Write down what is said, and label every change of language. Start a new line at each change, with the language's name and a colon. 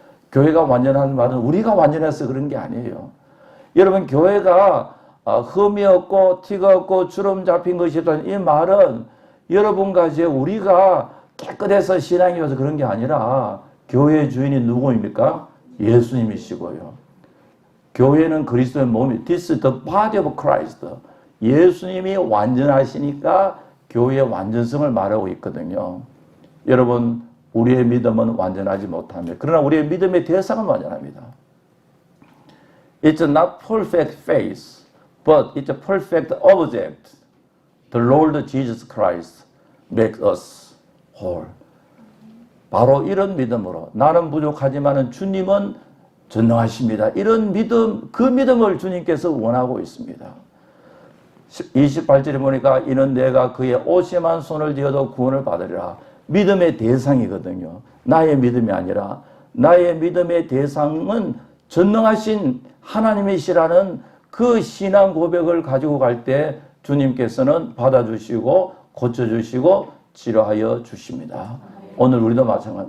Korean: 교회가 완전한 말은 우리가 완전해서 그런 게 아니에요. 여러분, 교회가 흠이 없고 티가 없고 주름 잡힌 것이라는 이 말은 여러분과 이제 우리가 깨끗해서 신앙이 와서 그런 게 아니라 교회의 주인이 누구입니까? 예수님이시고요. 교회는 그리스도의 몸이
English: This is the body of Christ.
Korean: 예수님이 완전하시니까 교회의 완전성을 말하고 있거든요. 여러분, 우리의 믿음은 완전하지 못합니다. 그러나 우리의 믿음의 대상은 완전합니다.
English: It's not perfect faith, but it's a perfect object. The Lord Jesus Christ makes us whole.
Korean: 바로 이런 믿음으로 나는 부족하지만 주님은 전능하십니다. 이런 믿음, 그 믿음을 주님께서 원하고 있습니다. 28절에 보니까 이는 내가 그의 오심한 손을 쥐어도 구원을 받으리라. 믿음의 대상이거든요. 나의 믿음이 아니라 나의 믿음의 대상은 전능하신 하나님이시라는 그 신앙 고백을 가지고 갈 때 주님께서는 받아주시고 고쳐주시고 치료하여 주십니다. 오늘 우리도 마찬가지.